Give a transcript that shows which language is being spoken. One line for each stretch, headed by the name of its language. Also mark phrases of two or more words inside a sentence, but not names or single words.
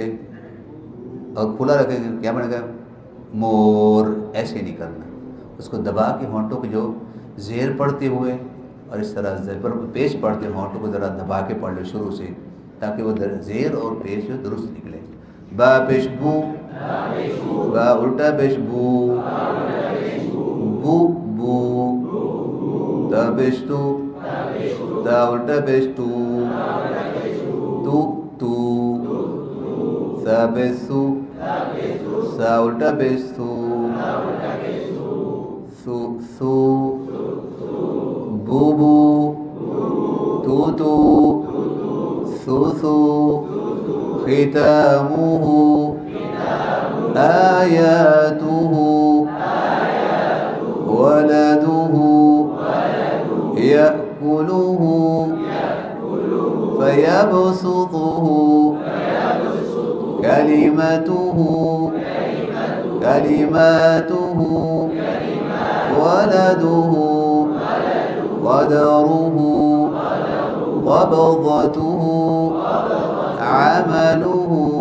Urdu: اور کھلا رکھیں گے کیا بنے گا؟ مور. ایسے نہیں کرنا، اس کو دبا کے ہونٹوں کو جو زیر پڑھتے ہوئے اور اس طرح زبر پیش پڑھتے ہونٹوں کو ذرا دبا کے پڑھ لو شروع سے، تاکہ وہ زیر اور پیش جو درست نکلے. با پیش بو، با الٹا پیش بو، بو بو. تا پیش تو، تا الٹا پیش تو، تو تو. سا پیش سو، سا الٹا پیش سو، سو سو. بو بو، تو تو، سو سو.
Arabic: ختامه آياته ولده يأكله فيبسطه كلماته ولده قدره قبضته عمله.